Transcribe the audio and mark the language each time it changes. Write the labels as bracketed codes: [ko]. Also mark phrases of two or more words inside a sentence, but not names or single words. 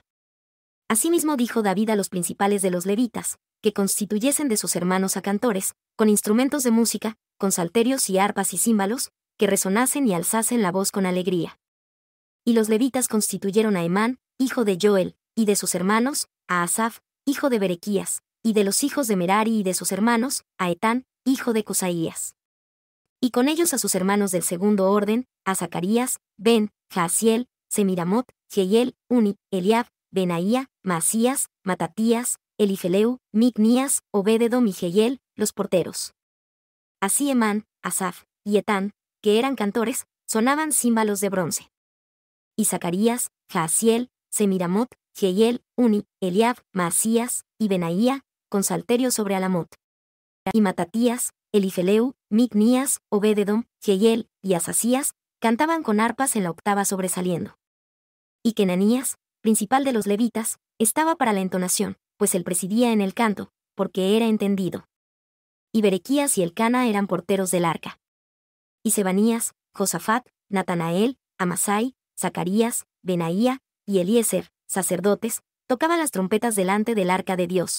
[es] Asimismo dijo David a los principales de los levitas, que constituyesen de sus hermanos a cantores, con instrumentos de música, con salterios y arpas y címbalos, que resonasen y alzasen la voz con alegría. Y los levitas constituyeron a Emán, hijo de Joel, y de sus hermanos, a Asaf, hijo de Berequías, y de los hijos de Merari y de sus hermanos, a Etán, hijo de Cosaías. Y con ellos a sus hermanos del segundo orden, a Zacarías, Ben, Jaasiel, Semiramot, Jehiel, Uni, Eliab, Benaía, Maasías, Matatías, Elifeleu, Micnías, Obededom y Jehiel, los porteros. Así Emán, Asaf, y Etán, que eran cantores, sonaban címbalos de bronce. Y Zacarías, Jaasiel, Semiramot, Jehiel, Uni, Eliab, Maasías, y Benaía, con salterio sobre Alamot. Y Matatías, Elifeleu, Micnías, Obededom, Jehiel, y Asasías, cantaban con arpas en la octava sobresaliendo. Y Kenanías, principal de los levitas, estaba para la entonación, pues él presidía en el canto, porque era entendido. Y Berequías y Elcana eran porteros del arca. Y Sebanías, Josafat, Natanael, Amasai, Zacarías, Benaía, y Eliezer, sacerdotes, tocaban las trompetas delante del arca de Dios.